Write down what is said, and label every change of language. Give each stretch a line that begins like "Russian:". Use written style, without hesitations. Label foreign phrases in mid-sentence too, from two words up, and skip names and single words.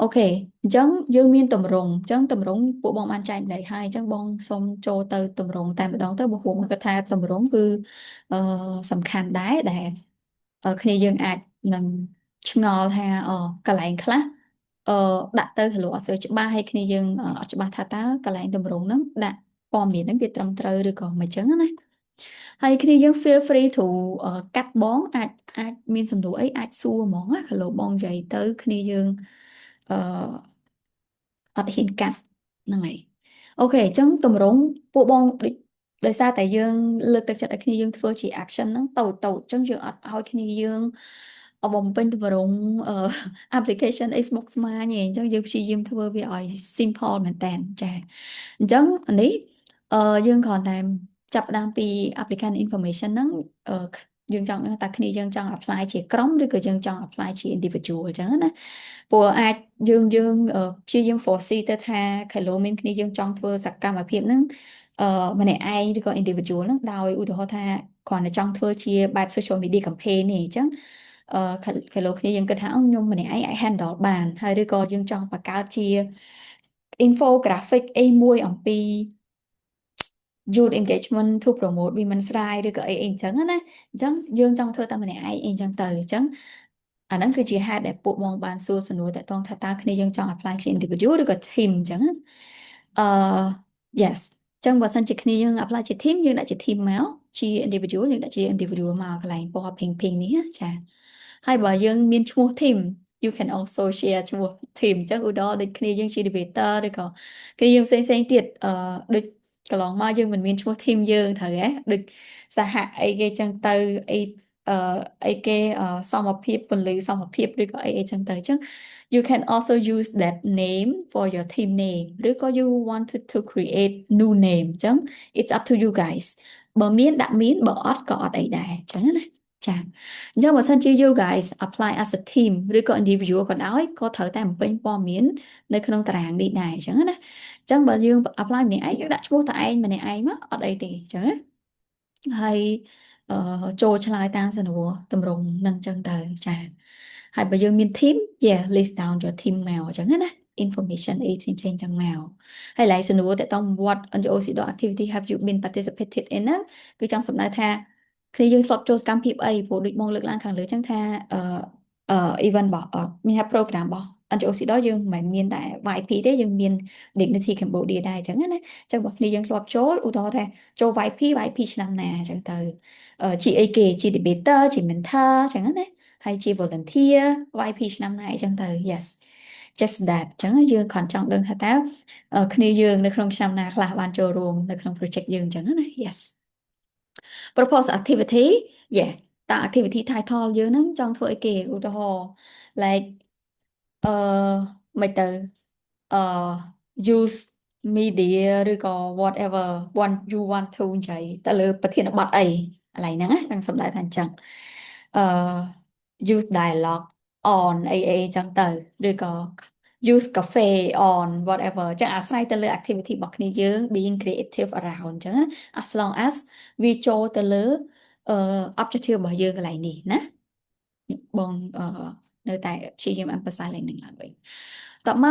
Khmer: ខេអញ្ចឹងយើងមានតម្រងអញ្ចឹងតម្រងពួកបងបានចែកម្លែកហើយអញ្ចឹងបងសូមចូលទៅតម្រងតែម្ដងទៅបងគាត់ថាតម្រងគឺសំខាន់ដែរដែលគ្នាយើងអាចនឹងឆ្ងល់ថាកន្លែងខ្លះអឺដាក់ទៅហៅអត់សូវច្បាស់ហើយគ្នាយើងអត់ច្បា ស់ថាតើកន្លែងតម្រងហ្នឹងដាក់ព័ត៌មានហ្នឹងវាត្រឹមត្រូវឬក៏មិនអញ្ចឹងណាហើយគ្នាយើង
English: feel free to
Khmer: កាត់បងអាចមានសំណួរអីអាចសួរហ្មងណាkalauបងនិយាយទៅគ្នាយើងអឺអត់ហ៊ានកាត់ ហ្នឹងហើយអូខេអញ្ចឹងតម្រង់ពួកបងដោយសារតែយើងលើកទឹកចិត្តឲ្យគ្នាយើងធ្វើជា action ហ្នឹងតូចអញ្ចឹងយើងអត់ឲ្យគ្នាយើងបំពេញតម្រង់ application អីស្មុគស្មាញទេអញ្ចឹងយើងព្យាយាមធ្វើវាឲ្យ simple មែនតើចាអញ្ចឹងនេះយើងគ្រាន់តែចាប់ផ្ដើមពី
English: applicant information
Khmer: ហ្នឹងយើងចង់ដឹងថាគ្នាយើងចង់ apply ជាក្រុមឬក៏យើងចង់ apply ជា individual អញ្ចឹងណាព្រោះអាចយើងព្យាយាម foresee ទៅថាខែលោមានគ្នាយើងចង់ធ្វើសកម្មភាពហ្នឹងម្នាក់ឯងឬក៏ individual ហ្នឹងដោយឧទាហរណ៍ថាគ្រាន់តែចង់ធ្វើជាបែប
English: social media campaign
Khmer: នេះអញ្ចឹងខែលោគ្នាយើងគិតថាខ្ញុំម្នាក់ឯងអាច handle បានហើយឬក៏យើងចង់បង្កើតជា infographic អីមួយអំពី
English: youth engagement to promote women's rights
Khmer: ឬក៏អីអញ្ចឹងណាអញ្ចឹងយើងចង់ធ្វើតែម្នាក់ឯងអីអញ្ចឹងទៅអញ្ចឹងអាហ្នឹងគឺជាហេតុដែលពួកបងបានសួរសំណួរតើតងថាតើគ្នាយើងចង់ apply ជា individual ឬក៏ team អញ្ចឹងណាអឺ yes អញ្ចឹងបើសិនជាគ្នាយើង apply ជា team យើងដាក់ជា team មកជា individual យើង ដាក់ជា individual មកកន្លែងពណ៌ pink នេះណាចាហើយបើយើងមានឈ្មោះ
English: team you can also share
Khmer: ឈ្មោះ team អញ្ចឹងឧទាហរណ៍ដូចគ្នាយើងជា debater ឬក៏គ្នាយើងផ្សេងទៀតដូចកន្លងមកយើងមិនមានឈ្មោះ team យើងត្រូវហ៎ដូចសហអីគេចឹងទៅអីអឺអីគេសមភាពពលឺសមភាពឬ ក៏អីចឹងទៅអញ្ចឹង
English: you can also use that name for your team name
Khmer: ឬក៏
English: you wanted to create new name
Khmer: អញ្ចឹង
English: it's up to you guys
Khmer: បើមានដាក់មានបើអត់ក៏អត់ អីដែរអញ្ចឹងណាចាអញ្ចឹងបើសិនជា
English: you guys apply as a team
Khmer: ឬក៏ individual ក៏ដោយក៏ត្រូវតែបំពេញព័ត៌មាននៅ ក្នុងតារាងនេះដែរអញ្ចឹងណាអញ្ចឹងបើយើង apply ម្នាក់ឯងយើងដាក់ឈ្មោះតែឯងម្នាក់ឯងមកអត់អីទេអញ្ចឹងណាហើយអឺចូលឆ្លើយតាមសំណួរតម្រងនឹងអញ្ចឹងទៅចាហើយបើយើងមាន
English: team yeah list down your team
Khmer: មកអញ្ចឹងណា information អីផ្សេងផ្សេងចឹងមកហើយឡែកសំណួរតើតើ
English: what NGOCDO activity have you been participated in
Khmer: ហ្នឹងគឺចង់សម្ដៅថាគ្នាយើងធ្លាប់ចូលសកម្មភាពអីព្រោះដូចបងលើកឡើងខាងលើចឹងថា event របស់មានថា program របស់ NGOCDO យើងមិនមែនមានតែ YP ទេយើងមាន Dignity Cambodia ដែរអញ្ចឹងណាអញ្ចឹងបើគ្នាយើងធ្លាប់ ចូលឧទាហរណ៍ថាចូល YP ឆ្នាំណាអញ្ចឹងទៅជាអីគេជា debater ជា mentor អញ្ចឹងណាហើយជា volunteer YP ឆ្នាំណាអញ្ចឹងទៅ
English: yes just that
Khmer: អញ្ចឹងយើងគ្រាន់ចង់ដឹងថាតើគ្នាយើងនៅក្នុងឆ្នាំណាខ្លះបានចូលរួមនៅក្នុង project យើងអញ្ចឹងណា
English: yes propose activity yeah
Khmer: តើ
English: activity title
Khmer: យើងហ្នឹងចង់ធ្វើអីគេឧទាហរណ៍ like អឺមិនទៅអឺ
English: use media
Khmer: ឬក៏
English: whatever you want to
Khmer: និយាយទៅលើប្រធានបទអីកន្លែងហ្នឹងណាខ្ញុំសម្ដៅថាអញ្ចឹងអឺ
English: use dialogue on
Khmer: អីចឹងទៅឬក៏
English: use cafe on whatever
Khmer: ចឹងអាស្រ័យទៅលើ activity របស់គ្នាយើង
English: being creative around
Khmer: ចឹងណា
English: as long as
Khmer: វាចូលទៅលើobjective របស់យើងកន្លែងនេះណាបងនៅតែព្យាយាម emphasize ឡើងនឹងឡើងវិញតមក